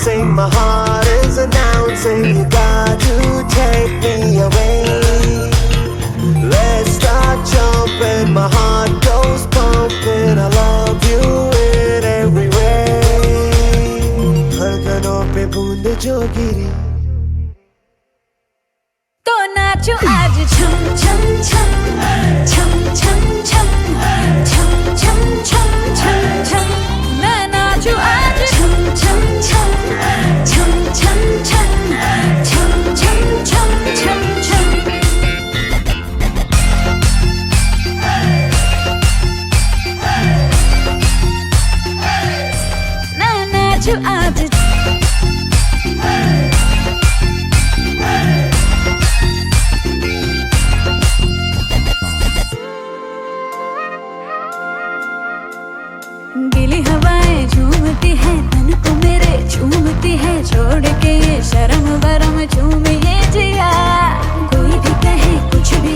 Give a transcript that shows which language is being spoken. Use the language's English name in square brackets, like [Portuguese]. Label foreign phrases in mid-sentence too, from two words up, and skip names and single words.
[English] my heart is announcing you got to take me away. Let's start jumping, my heart goes pumping. I love you in every way. [Hindi] धड़कनों पे बूंद जो गिरी तो नाचो आज छम छम छम छम छम छम छम छम छम छम छम मैं नाचो आज छम छम छम छम छम छम छम छम छम छम छम मैं नाचो आज गीली हवाएं झूमती है तन को मेरे झूमती है छोड़ के ये शर्म वरम झूमे ये जिया कोई भी कहे कुछ भी